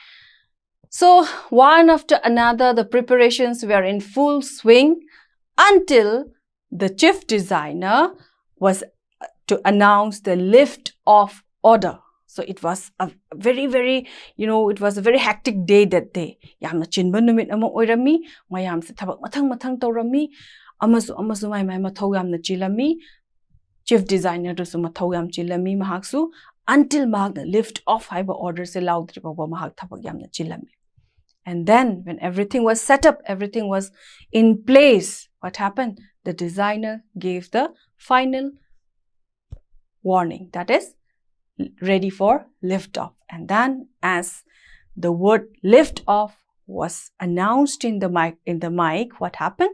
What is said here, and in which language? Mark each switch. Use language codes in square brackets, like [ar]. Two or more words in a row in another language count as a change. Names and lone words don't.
[en] So one after another, the preparations were in full swing until the chief designer was to announce the lift off order. So it was a very, very, it was a very hectic day that day. [mni] Yamna chinba numit ama oirami, mayam se thabak mathang tawrami, amasu mai mathau yamna chilami, [en] chief designer [mni] to mathau yam chilami mahaksu, until mahak the [en] lift off [mni] haiba order se laudri baba mahak thabak yamna chilami. [en] And then when everything was set up, everything was in place, what happened? The designer gave the final warning, that is ready for lift off. And then as the word lift off was announced in the mic, what happened?